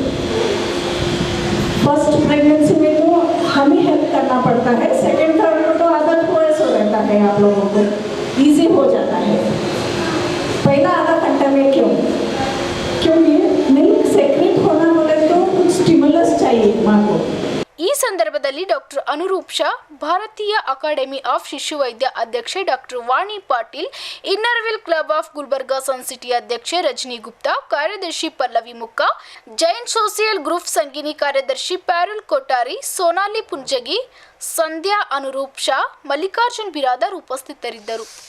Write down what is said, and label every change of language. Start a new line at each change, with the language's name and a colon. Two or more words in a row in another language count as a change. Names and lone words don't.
English: first pregnancy
Hindi: में तो हम ही हेल्प करना पड़ता है,
English: second third
Hindi: में तो आदत हो ऐसा रहता है, आप लोगों को ईजी हो जाता है. पहला आधा घंटा में क्योंकि
English: milk secrete
Hindi: होना बोले तो कुछ स्टिमुलस चाहिए माँ को.
Kannada: ಈ ಸಂದರ್ಭದಲ್ಲಿ ಡಾಕ್ಟರ್ ಅನುರೂಪ್ ಶಾ, ಭಾರತೀಯ ಅಕಾಡೆಮಿ ಆಫ್ ಶಿಶುವೈದ್ಯ ಅಧ್ಯಕ್ಷೆ ಡಾಕ್ಟರ್ ವಾಣಿ ಪಾಟೀಲ್, ಇನ್ನರ್ವಿಲ್ ಕ್ಲಬ್ ಆಫ್ ಗುಲ್ಬರ್ಗಾ ಸನ್ ಸಿಟಿ ಅಧ್ಯಕ್ಷೆ ರಜನಿ ಗುಪ್ತಾ, ಕಾರ್ಯದರ್ಶಿ ಪಲ್ಲವಿ ಮುಕ್ಕಾ, ಜೈನ್ ಸೋಸಿಯಲ್ ಗ್ರೂಪ್ ಸಂಗಿನಿ ಕಾರ್ಯದರ್ಶಿ ಪ್ಯಾರುಲ್ ಕೊಟ್ಟಾರಿ, ಸೋನಾಲಿ ಪುಂಜಗಿ, ಸಂಧ್ಯಾ ಅನುರೂಪ್ ಶಾ, ಮಲ್ಲಿಕಾರ್ಜುನ್ ಬಿರಾದರ್ ಉಪಸ್ಥಿತರಿದ್ದರು.